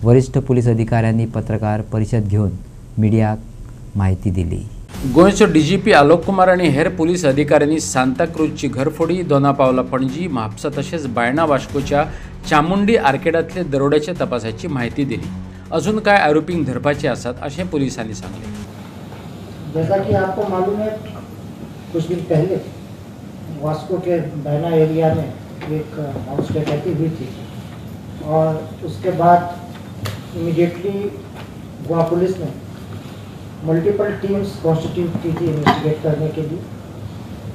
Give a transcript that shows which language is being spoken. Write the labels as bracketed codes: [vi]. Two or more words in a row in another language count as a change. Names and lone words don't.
[kok] वरिष्ठ पुलीस अधिकाऱ्यांनी पत्रकार परिशद घेवन मिडियाक माहिती दिली। गोंयचो डीजीपी आलोक कुमार आणि हेर पुलीस अधिकाऱ्यांनी सांताक्रूजची घरफोडी, दोनापावला पणजी, म्हापसा तसेच बायणा वास्कोच्या चामुंडी आर्केडांतले दरोड्याच्या तपासाची माहिती दिली। अजून काय आरोपींक धरपाचे आसात अशें पुलिसांनी सांगले। [hi] जैसा कि आपको मालूम है, कुछ दिन पहले वास्को के बायणा एरिया में एक हाउस डकैती हुई थी और उसके बाद इमीडिएटली गोवा पुलिस ने [en] multiple teams constitute [hi] की थी इन्वेस्टिगेट करने के लिए।